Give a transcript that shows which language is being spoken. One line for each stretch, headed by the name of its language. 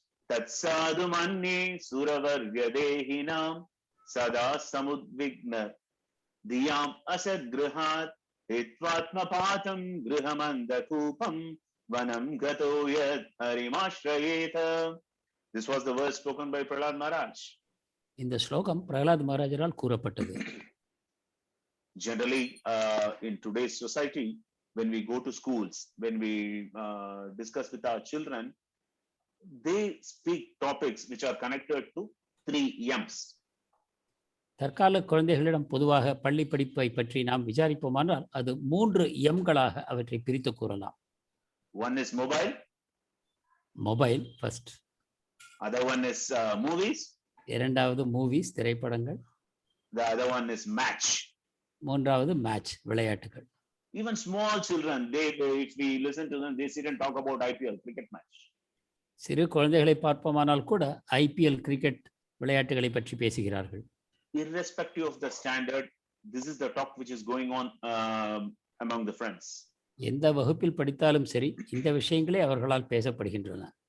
Sanskrit: தத்சாது மன்னே சுரவர்யதேஹினாம் சதா சமுத்விக்ன தியாம் அசத்கிருஹாத் ஹித்வாத்மபாதம் கிருஹமந்தகூபம் வனம் கதோ யத் ஹரிமாஸ்ரயேத.
English: This was the verse spoken by Prahlad Maharaj.
Tamil: இந்த ஸ்லோகம் பிரகலாத் மகாராஜரால் கூறப்பட்டது.
English: Generally, in today's society, when we go to schools, when we discuss with our children, they speak topics which are connected to 3 M's.
Tamil: தற்கால குழந்தைகளிடம் பொதுவாக பள்ளி படிப்பை பற்றி நாம் விசாரிப்போமானால் அது 3 எம்களாக அவற்றை பிரித்து கூறலாம்.
English: One is mobile. Mobile first. Other one is movies.
Tamil: இரண்டாவது மூவிஸ் திரைப்படங்கள்.
English: The other one is match.
Tamil: மூன்றாவது மேட்ச் விளையாட்டுகள்.
English: Even small children, if we listen to them, they sit and talk about IPL cricket match.
Tamil: சிறு குழந்தைகளை பார்ப்போமானால் கூட IPL cricket விளையாட்டுகளை பற்றி பேசுகிறார்கள்.
English: Irrespective of the standard, this is the talk which is going on among the friends.
Tamil: எந்த வகுப்பில் படித்தாலும் சரி இந்த விஷயங்களே அவர்களால் பேசப்படுகின்றன.